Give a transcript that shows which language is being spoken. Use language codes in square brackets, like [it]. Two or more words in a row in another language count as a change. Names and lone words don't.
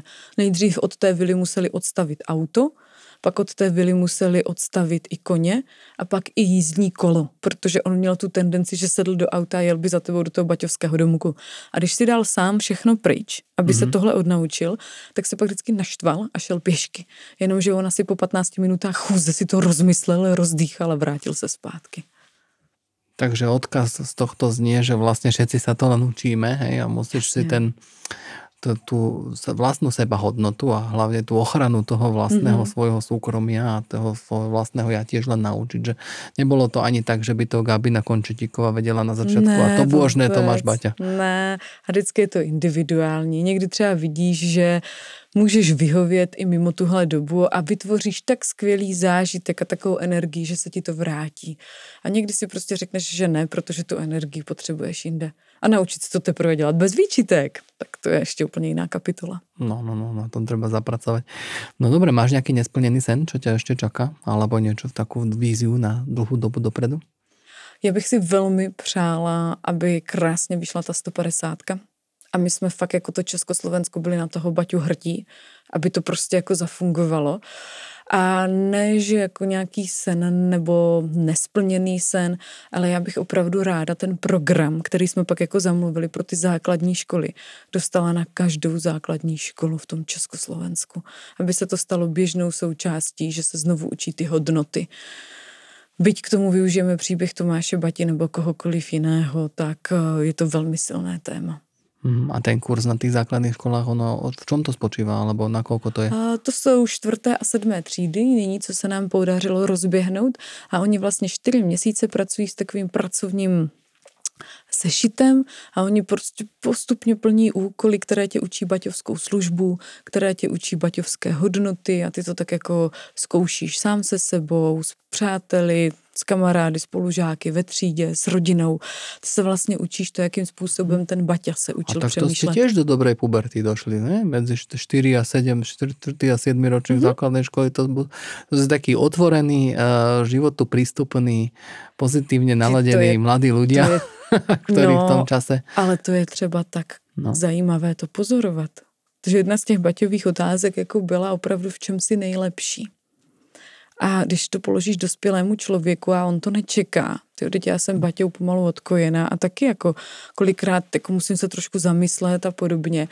[cs] Nejdřív od té vily museli odstavit auto, pak od té vily museli odstavit i koně a pak i jízdní kolo, protože on měl tu tendenci, že sedl do auta a jel by za tebou do toho baťovského domku. A když si dal sám všechno pryč, aby se tohle odnaučil, tak se pak vždycky naštval a šel pěšky. Jenomže on asi po 15 minutách chůze si to rozmyslel, rozdýchal a vrátil se zpátky. [sk] Takže odkaz z tohto znie, že vlastne všetci sa to len učíme, hej, a musíš si tú vlastnú sebahodnotu a hlavne tú ochranu toho vlastného svojho súkromia a toho svojho vlastného ja tiež len naučiť, že nebolo to ani tak, že by to Gabina Končetíková vedela na začátku a to božné Tomáš Baťa. [cs] Ne, a vždycky je to individuální. Někdy třeba vidíš, že můžeš vyhovět i mimo tuhle dobu a vytvoříš tak skvělý zážitek a takovou energii, že se ti to vrátí. A někdy si prostě řekneš, že ne, protože tu energii potřebuješ jinde. A naučit se to teprve dělat bez výčitek, tak to je ještě úplně jiná kapitola. [sk] No, na tom treba zapracovať. No dobre, máš nejaký nesplnený sen, čo ťa ešte čaká? Alebo niečo v takú víziu na dlhú dobu dopredu? [cs] Já bych si velmi přála, aby krásně vyšla ta 150. A my jsme fakt jako to Československo byli na toho Baťu hrdí, aby to prostě jako zafungovalo. A ne, že jako nějaký sen nebo nesplněný sen, ale já bych opravdu ráda ten program, který jsme pak jako zamluvili pro ty základní školy, dostala na každou základní školu v tom Československu. Aby se to stalo běžnou součástí, že se znovu učí ty hodnoty. Byť k tomu využijeme příběh Tomáše Bati nebo kohokoliv jiného, tak je to velmi silné téma. [sk] A ten kurz na tých základných školách, ono v čom to spočívá, alebo nakoľko to je? [cs] To jsou 4. a 7. třídy, nyní, co se nám podařilo rozběhnout a oni vlastně 4 měsíce pracují s takovým pracovním sešitem a oni prostě postupně plní úkoly, které tě učí baťovskou službu, které tě učí baťovské hodnoty a ty to tak jako zkoušíš sám se sebou, s přáteli, s kamarády, spolužáky, ve třídě, s rodinou. Ty se vlastně učíš to, jakým způsobem ten Baťa se učil přemýšlet. [sk] A tak to ste tiež do dobrej puberty došli, ne? Medzi 4 a 7, 4 a 7 ročník základnej školy. To je taký otvorený, životu prístupný, pozitívne naladený mladí ľudia, ktorí v tom čase... [cs] Ale to je třeba tak zajímavé to pozorovat. Takže jedna z těch Baťových otázek jako byla opravdu v čem si nejlepší. A když to položíš dospělému člověku a on to nečeká, teď já jsem Baťou pomalu odkojená a taky jako kolikrát jako musím se trošku zamyslet a podobně.